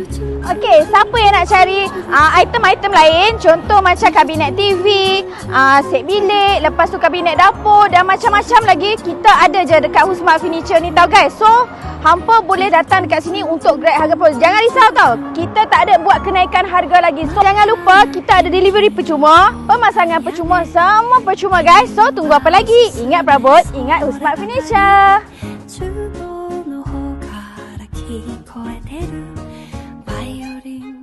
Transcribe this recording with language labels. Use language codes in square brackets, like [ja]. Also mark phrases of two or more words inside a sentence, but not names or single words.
[ms] Okey, siapa yang nak cari item-item lain, contoh macam kabinet TV, set bilik, lepas tu kabinet dapur dan macam-macam lagi, kita ada je dekat Husmart Furniture ni tau guys. So, hampa boleh datang dekat sini untuk grab harga promo. Jangan risau tau, kita tak ada buat kenaikan harga lagi. So, jangan lupa kita ada delivery percuma, pemasangan percuma, semua percuma guys. So, tunggu apa lagi? Ingat perabot, ingat Husmart Furniture. [ja] 厨房の方から聞こえてるバイオリン